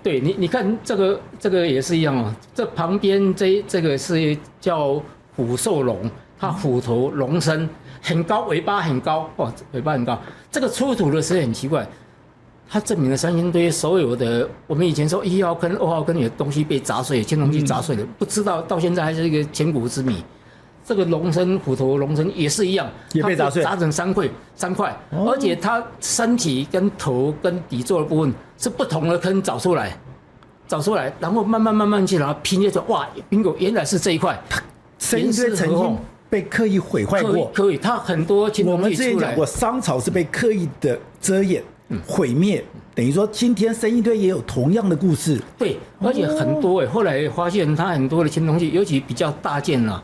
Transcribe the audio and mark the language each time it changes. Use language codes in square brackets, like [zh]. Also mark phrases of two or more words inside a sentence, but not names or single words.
[zh] 對你看這個也是一樣哦，這旁邊這個是叫虎獸龍，它虎頭龍身。很高，尾巴很高哦，尾巴很高。這個出土的時候很奇怪， 它證明了三星堆所有的我們以前說1號坑、2號坑有東西被砸碎，青銅器砸碎的，不知道到現在還是一個千古之謎。這個龍身虎頭龍身也是一樣，也被砸碎，砸成3塊，而且它身體跟頭跟底座的部分是不同的坑找出來，然後慢慢去，然後拼接出哇 ，bingo，原來是這一塊。三星堆曾經被刻意毀壞過，可以，它很多青銅器出來。我們之前講過，商朝是被刻意的遮掩、毀滅，等於說今天三星堆也有同樣的故事。對，而且很多後來發現它很多的青銅器，尤其比較大件了。